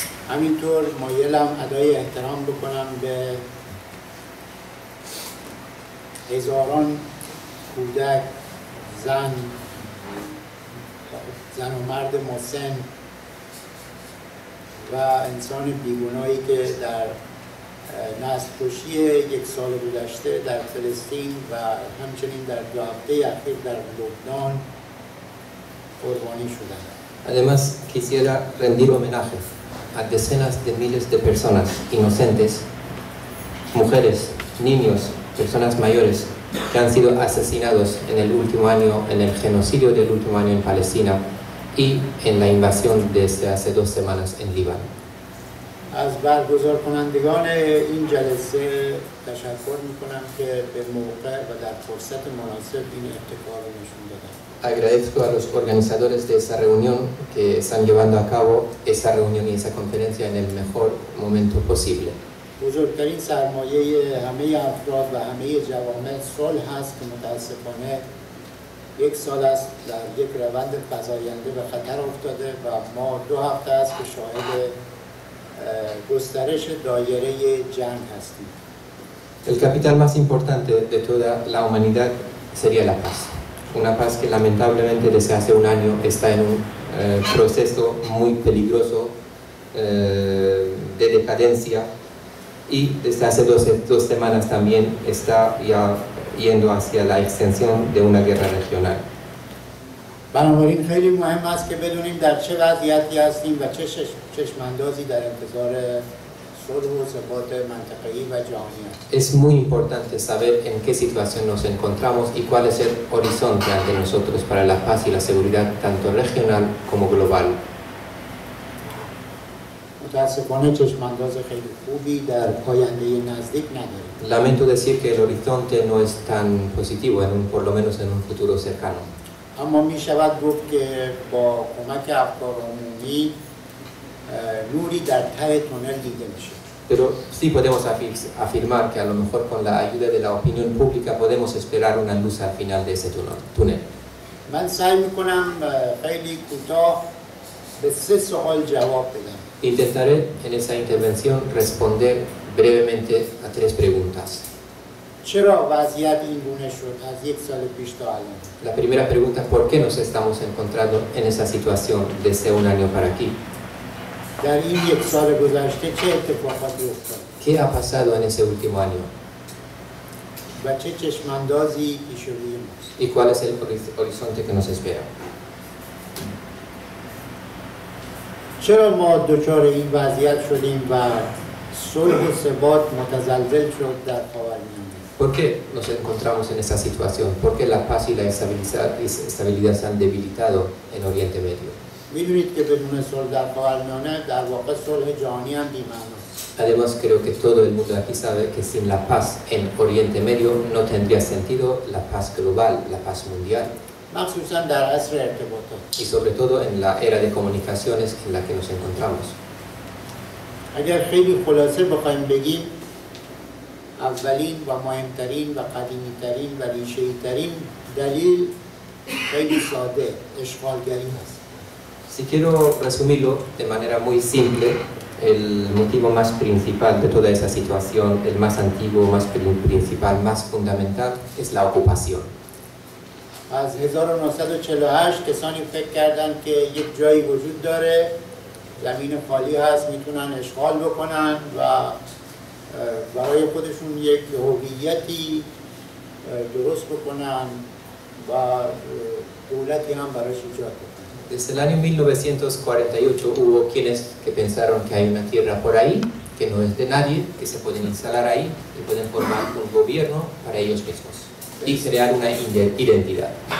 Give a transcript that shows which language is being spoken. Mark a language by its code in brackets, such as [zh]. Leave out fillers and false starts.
[fa] همینطور مایلم ادای احترام بکنم به هزاران کودک، زن و مرد مسن و انسان بیگناهی که در نسل کشی یک سال گذشته در فلسطین و همچنین در 2 هفته اخیر در لبنان قربانی شدند. [es] Además, quisiera rendir homenaje a decenas de miles de personas inocentes, mujeres, niños, personas mayores, que han sido asesinados en el último año, en el genocidio del último año en Palestina y en la invasión desde hace 2 semanas en Líbano. [fa] از برگزار کنندگان این جلسه تشکر میکنم که به موقع و در فرصت مناسب این ابتکار رو نشون دادن. [es] Agradezco a los organizadores de esa reunión que están llevando a cabo esa reunión y esa conferencia en el mejor momento posible. [fa] بزرگترین سرمایه همه افراد و همه جوامع صلح هست که متاسفانه 1 سال است در یک روند فزاینده به خطر افتاده و ما 2 هفته است که شاهد گسترش دایره جنگ هستیم. [es] El capital más importante de toda la humanidad sería la paz. Una paz que lamentablemente desde hace 1 año está en un proceso muy peligroso de decadencia y desde hace 2 semanas también está ya yendo hacia la extensión de una guerra regional. [fa] بنابراین خیلی مهم است که بدونیم در چه وضعیتی هستیم و چه چشماندازی در انتظار صلح و ثبات منطقه‌ای و جهانی است. [es] Es muy importante saber en qué situación nos encontramos y cuál es el horizonte ante nosotros para la paz y la seguridad tanto regional como global. [fa] متاسفانه چشمانداز خیلی خوبی در آینده نزدیک نداریم. [es] Lamento decir que el horizonte no es tan positivo, por lo menos en un futuro cercano. [fa] اما می شود گفت که با کمک افکار عمومی نوری در ته تونل دیده میشه. [es] Pero sí podemos afirmar que a lo mejor con la ayuda de la opinión pública podemos esperar una luz al final de ese túnel. [fa] من سعی میکنم خیلی کوتاه به 3 سوال جواب بدم. [es] Intentaré en esa intervención responder brevemente a 3 preguntas. [fa] چرا وضعیت این گونه شد از 1 سال پیش تا الان؟ [es] La primera pregunta, ¿por qué nos estamos encontrando en esa situación desde 1 año para aquí? [fa] در این 1 سال گذشته چه اتفاقاتی افتاد؟ [es] ¿Qué ha pasado en ese último año? [fa] و چه چشماندازی پیش روی ماست. [es] ¿Y cuál es el horizonte que nos espera? [fa] چرا ما دچار این وضعیت شدیم و صلح و ثبات متزلزل شد در خاورمیانه؟ [es] ¿Por qué nos encontramos en esa situación? ¿Por qué la paz y la estabilidad se han debilitado en Oriente Medio? [fa] میدونید که بدون صلح در خاورمیانه در واقع صلح جهانی هم بی‌معناست. [es] Además, creo que todo el mundo aquí sabe que sin la paz en Oriente Medio no tendría sentido la paz global, la paz mundial. [fa] مخصوصا در عصر ارتباطات. [es] Y sobre todo en la era de comunicaciones en la que nos encontramos. [fa] اگر خیلی خلاصه بخوایم بگیم اولین و مهمترین و قدیمیترین و ریشه‌ای‌ترین دلیل خیلی ساده اشغالگری هست. [es] Si quiero resumirlo de manera muy simple, el motivo más principal de toda esa situación, el más antiguo, más principal, más fundamental, es la ocupación. [fa] از 1948 کسانی فکر کردن که یک جایی وجود داره، زمین خالی هست، میتونن اشغال بکنن و برای خودشون یک هویتی درست بکنن و دولتی هم براش ایجاد بکنن. [es] Desde el año 1948 hubo quienes que pensaron que hay una tierra por ahí, que no es de nadie, que se pueden instalar ahí y pueden formar un gobierno para ellos mismos y crear una identidad.